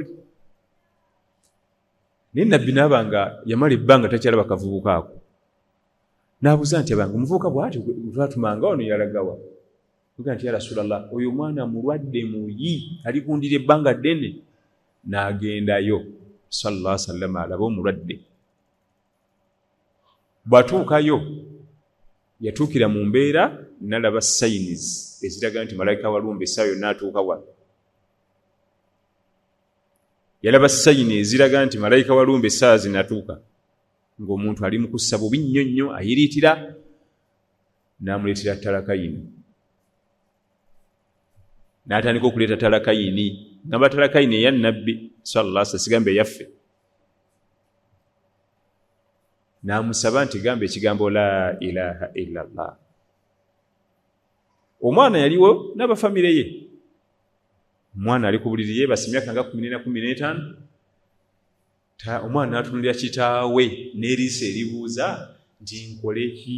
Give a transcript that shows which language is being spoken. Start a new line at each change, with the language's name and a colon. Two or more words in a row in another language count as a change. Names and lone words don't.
Ganda: Naye Nabbi n'aba nga yamala ebbanga takyalaba kavubuka ako. N'abuuza nti abange omuvubuka bw'ati twatumanga wano yalagawa? Tugaa nti
Arabic: يا رسول الله,
Ganda: oyo mwana mulwadde muyi alikundira ebbanga ddene. N'agendayo
Arabic: صلى الله عليه وسلم
Ganda: alaba omulwadde. Bw'atuukayo yatuukira mu mbeera n'alaba sayiniz eziraga nti malayika walumbe essaawa yonna atuuka wano. Yalaba sayini eziraga nti malayika walumbe essaawa zinatuuka, ng'omuntu ali mu kussa bubi nnyo nnyo ayiriitira. N'amuleetera talakayini. N'atandika okuleeta talakayini. Ngamba talakayini eya Nabbi
Arabic: صلى الله عليه وسلم,
Ganda: sigambe yaffe. N'amusaba nti gamba ekigambo
Arabic: لا إله إلا الله.
Ganda: Omwana yaliwo n'abafamire ye. Omwana ali ku buliri yeebase emyaka nga 14-15. Omwana n'atunuulira kitaawe n'eriisa eribuuza nti nkole ki?